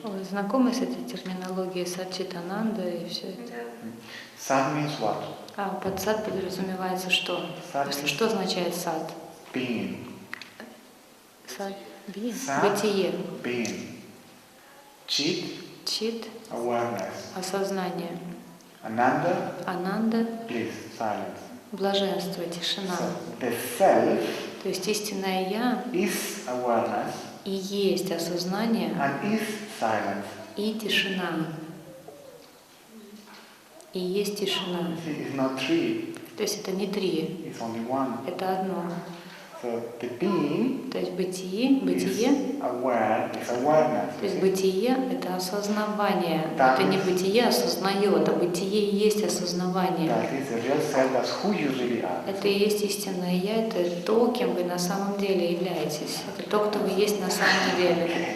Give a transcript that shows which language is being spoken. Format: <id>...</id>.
<ru>Вы знакомы с этой терминологией Сатчитананда и все это?</ru> <en>Sat means what?</en> <ru>Под сад подразумевается что? Что означает сад?</ru> <en>Being.</en> <ru>Сад, Сад, бытие.</ru> <en>being. Chit,</en> <ru>Чит,</ru> <en>awareness.</en> <ru>осознание.</ru> <en>Ananda,</en> <ru>Ананда,</ru> <en>bliss, silence.</en> <ru>блаженство, тишина.</ru> <en>So, the self</en> <ru>То есть истинное Я</ru> <en>is awareness</en> <ru>и есть осознание,</ru> <en>and is silence.</en> <ru>и тишина. И есть тишина.</ru> <en>See, it's not three,</en> <ru>То есть это не три,</ru> <en>it's only one.</en> <ru>это одно.</ru> <en>So the being</en> <ru>То есть бытие,</ru> <en>is aware, is awareness.</en> <ru>то есть бытие — это осознавание. Да. Это не бытие осознает, а бытие и есть осознавание.</ru> <en>That is the real self, that's who you really are.</en> <ru>Это и есть истинное Я, это то, кем вы на самом деле являетесь. Это то, кто вы есть на самом деле.</ru>